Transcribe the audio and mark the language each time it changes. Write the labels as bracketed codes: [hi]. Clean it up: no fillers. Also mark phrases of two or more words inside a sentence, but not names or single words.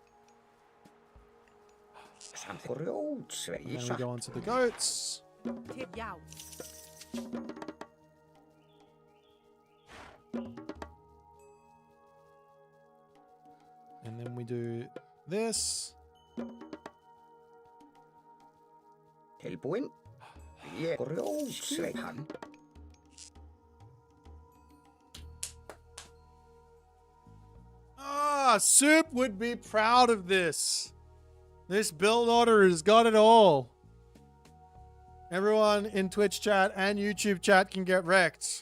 [is] Samt grjótsveipur. [en] And then we go on to the goats. And then we do this. [is] Tilbúinn? Ég grjótsveip hann. [en] Ah, Soup would be proud of this. This build order has got it all. Everyone in Twitch chat and YouTube chat can get wrecked.